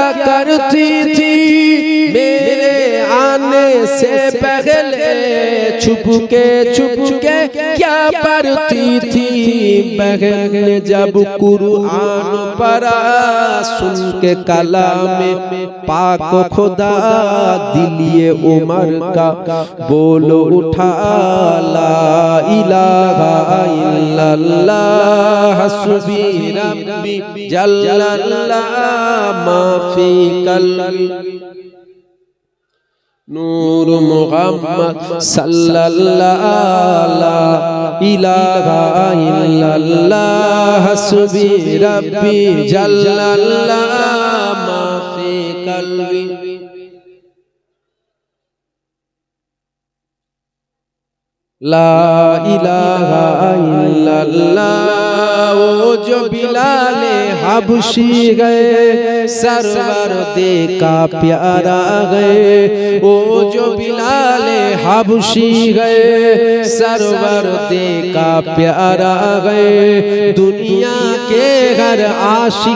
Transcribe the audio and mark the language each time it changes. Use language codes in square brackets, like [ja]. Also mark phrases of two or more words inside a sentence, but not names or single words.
[ur] کرتی تھی میرے آنے سے پہلے چھپ کے کیا پڑھتی تھی بہن نے جب قرآن پڑھا سن کے کلام پاک خدا دلِ عمر کا بولو اٹھا [ar] لا إله إلا الله حسبي ربي جل الله ما في قلبي نور محمد صلى الله لا إله إلا الله حسبي ربي جل الله ما في قلبي لا إله إلا الله [ur] وہ جو بلالِ حبشی گئے سرور دیکھا پیارا گئے وہ جو بلالِ حبشی گئے سرور دیکھا پیارا گئے دنیا کے ہر عاشق